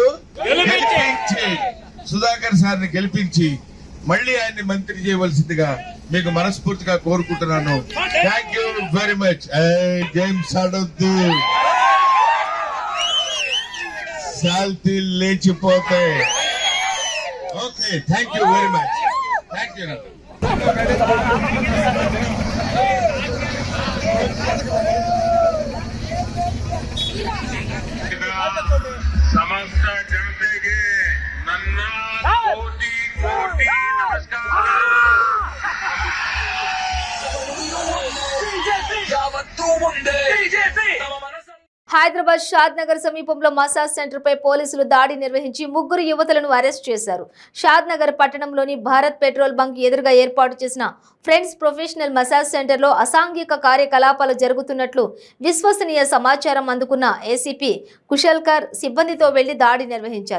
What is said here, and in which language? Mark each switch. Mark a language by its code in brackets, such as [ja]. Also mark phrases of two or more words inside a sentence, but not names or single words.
[te] గెలిపించి సుధాకర్ సార్ని గెలిపించి మళ్ళీ ఆయన్ని మంత్రి చేయవలసిందిగా మీకు మనస్ఫూర్తిగా కోరుకుంటున్నాను. [en] Thank you very much. [te] జేమ్స్ అడొద్దు, శాల్తీ లేచిపోతే. [en] ఓకే, Thank you very much. Thank you. [kn] ಸಮಸ್ತ ಜನತೆಗೆ ನನ್ನ ಕೋಟಿ ಕೋಟಿ ನಮಸ್ಕಾರ. ಯಾವತ್ತೂ ಮುಂದೆ [te] హైదరాబాద్ షాద్ నగర్ సమీపంలో మసాజ్ సెంటర్ పై పోలీసులు దాడి నిర్వహించి 3 యువతులను అరెస్ట్ చేశారు. షాద్ నగర్ పట్టణంలోని భారత్ పెట్రోల్ బంక్ ఎదురుగా ఏర్పాటు చేసిన ఫ్రెండ్స్ ప్రొఫెషనల్ మసాజ్ సెంటర్ లో అసాంఘిక కార్యకలాపాలు జరుగుతున్నట్లు విశ్వసనీయ సమాచారం అందుకున్న ఏసీపీ కుశల్కర్ సిబ్బందితో వెళ్లి దాడి నిర్వహించారు.